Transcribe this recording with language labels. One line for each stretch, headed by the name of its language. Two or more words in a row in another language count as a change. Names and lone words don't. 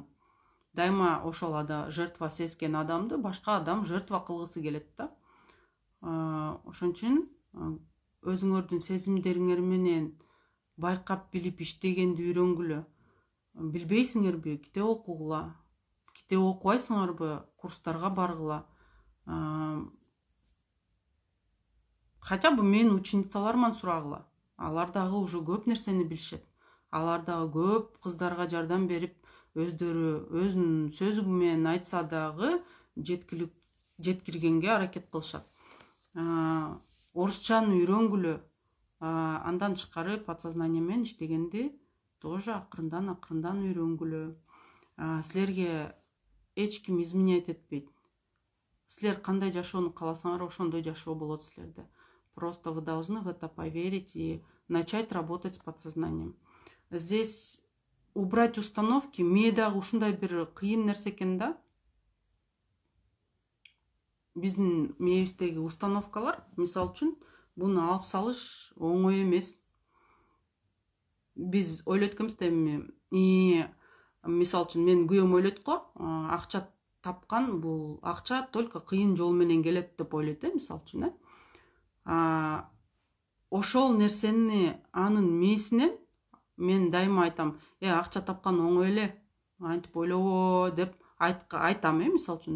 Kyrgyz: Дайыма ошол жертва сезген адамды башка адам жертва кылгысы келет да. Ошон үчүн өзүңөрдүн сезимдериңер менен байкап билип иштегенди үйрөнгүлө. Билбейсиңерби, китеп окугула. Китеп окубайсыңарбы, курстарга баргыла. Хотя бы менин ученицаларыман сурагыла. Алар дагы уже көп нерсени билишет. Алар дагы көп кыздарга жардам берип, өздөрү өзүнүн сөзү менен айтса дагы жеткиргенге аракет кылышат. Орусчаны үйрөнгүлө. Андан тышкары подсознание менен иштегенди тоже акырындан үйрөнгүлө. Силерге эч ким изменять этпейт. Силер кандай жашоону кааласаңар, ошондой жашоо болот силерде.
Russian: Просто вы должны в это поверить и начать работать с подсознанием. Здесь убрать установки,
Kyrgyz: мээ дагы ушундай бир кыйын нерсе экен да. Биздин мээбиздеги установкалар, мисалы үчүн, буну алып салыш оңой эмес. Биз ойлойт экенбиз да эми, мисалы үчүн менин күйөөм ойлойт го, акча тапкан бул акча только кыйын жол менен келет деп ойлойт, мисалы үчүн, ошол нерсени анын мээсинен мен дайыма айтам, акча тапкан оңой эле, антип ойлобо деп айтам, мисалы үчүн.